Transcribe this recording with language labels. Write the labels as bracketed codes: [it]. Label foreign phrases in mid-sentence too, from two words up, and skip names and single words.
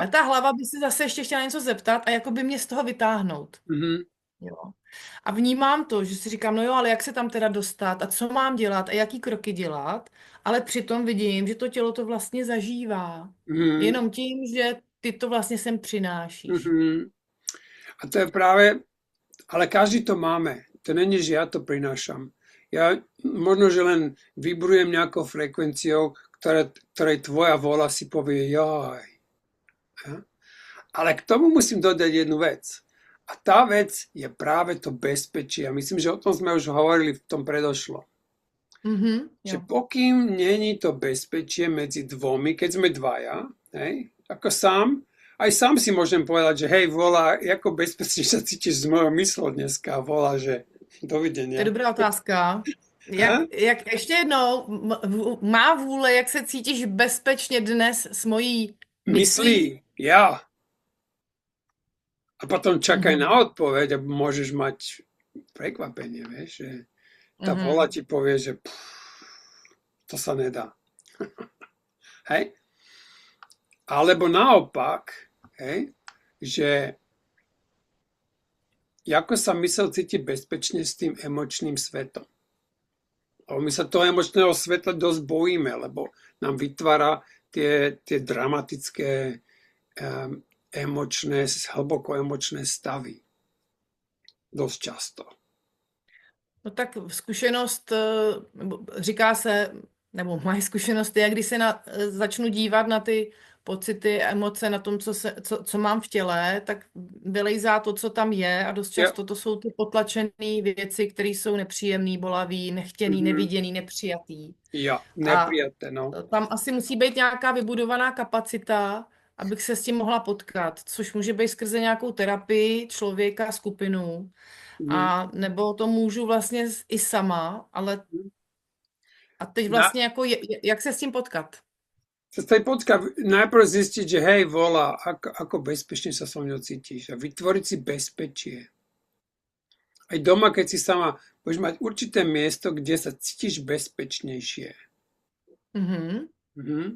[cs] A ta hlava by se zase ještě chtěla něco zeptat a jakoby mě z toho vytáhnout. Jo. A vnímám to, že si říkám, no jo, ale jak se tam teda dostat a co mám dělat a jaký kroky dělat, ale přitom vidím, že to tělo to vlastně zažívá. Jenom tím, že ty to vlastně sem přinášíš. [sk] A to je práve, ale každý to máme. To není, že ja to prinášam. Ja možno, že len vibrujem nejakou frekvenciou, ktorej tvoja vola si povie jaj. Ja? Ale k tomu musím dodať jednu vec. A tá vec je práve to bezpečie. A myslím, že o tom sme už hovorili v tom predošlom. Že pokým není to bezpečie medzi dvomi, keď sme dvaja, hej, ako sám, aj sám si môžem povedať, že hej, volá, ako bezpečne sa cítiš s mojou myslou dneska, volá, že dovidenia. To je dobrá otázka. [cs] Jak ještě jednou, má vůle, jak se cítíš bezpečně dnes s mojí myslí? [sk] Ja. A potom čakaj na odpoveď a môžeš mať prekvapenie, vieš, že tá vola ti povie, že to sa nedá. Hej? Alebo naopak, hej, že ako sa mysel cíti bezpečne s tým emočným svetom. Lebo my sa toho emočného sveta dosť bojíme, lebo nám vytvára tie dramatické hlboko emočné stavy. Dosť často. [cs] No tak zkušenost, říká se, nebo moje zkušenost je, když se začnu dívat na ty pocity, emoce, na tom, co mám v těle, tak vylejzá to, co tam je a dost často to jsou ty potlačené věci, které jsou nepříjemné, bolavé, nechtěný, neviděný, nepřijatý. [sk] Jo, neprijaté, no. [cs] Tam asi musí být nějaká vybudovaná kapacita abych se s tím mohla potkat, což může být skrze nějakou terapii, člověka, skupinu, Mhm. a nebo to můžu vlastně i sama, ale a teď Na, vlastně jako jak se s tím potkat? [sk] sa tej potka najprv zistiť, že hej, volá, ako bezpečne sa so mňou cítiš a vytvoriť si bezpečie. Aj doma, keď si sama, budeš mať určité miesto, kde sa cítiš bezpečnejšie. Mhm. Mhm.